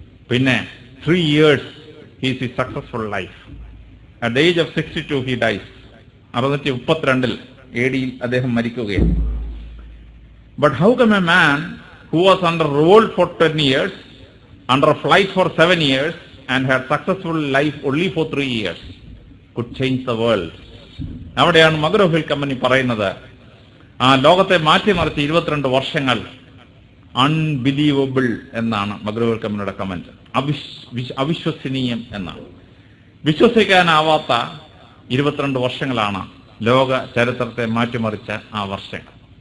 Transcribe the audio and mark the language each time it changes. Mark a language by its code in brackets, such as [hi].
[en] പിന്നെ 3 years he is a successful life. At the age of 62 he dies. [ml] 632 AD അദ്ദേഹം മരിക്കുകയാണ്. [en] But how come a man who was under revolt for 10 years, under flight for 7 years and had successful life only for 3 years could change the world? [ml] അവിടെയാണ് മഗ്രോ-ഹിൽ company പറയുന്നത് ആ ലോകത്തെ മാറ്റിമറിച്ച 22 വർഷങ്ങൾ unbelievable എന്നാണ് മഗ്രോ-ഹിൽ കമ്പനിയുടെ comment. അവിശ്വസനീയം എന്നാണ്. വിശ്വസിക്കാനാവാത്ത 22 വർഷങ്ങളാണ് ലോക ചരിത്രത്തെ മാറ്റിമറിച്ച ആ വർഷങ്ങൾ.